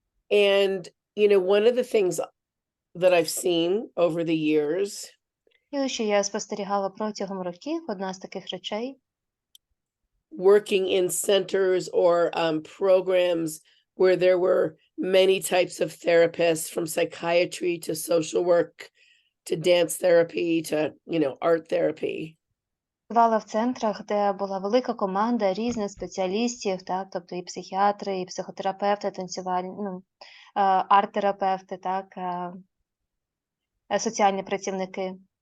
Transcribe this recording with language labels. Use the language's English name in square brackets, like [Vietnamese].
[English] And, you know, one of the things that I've seen over the years [Ukrainian] І що я спостерігала протягом років, одна з таких речей, [English] working in centers or programs where there were many types of therapists, from psychiatry to social work to dance therapy to, you know, art therapy. [Ukrainian] працювала в центрах, де була велика команда різних спеціалістів, так, тобто і психіатри, і психотерапевти, танцювальні, арт-терапевти, так, соціальні працівники.